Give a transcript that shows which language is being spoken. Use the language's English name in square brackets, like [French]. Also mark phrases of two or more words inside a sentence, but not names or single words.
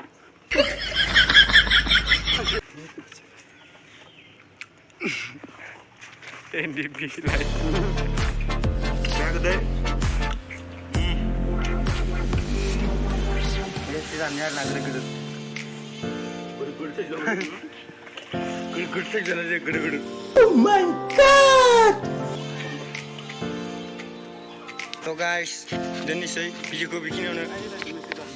[Bodo] इन्दि बिलाइ जागोदे एसे जानो आरोना गोदो [English] Oh my god! So guys, [Bodo] दोननोसै भिडिअखौ बेखिनियावनो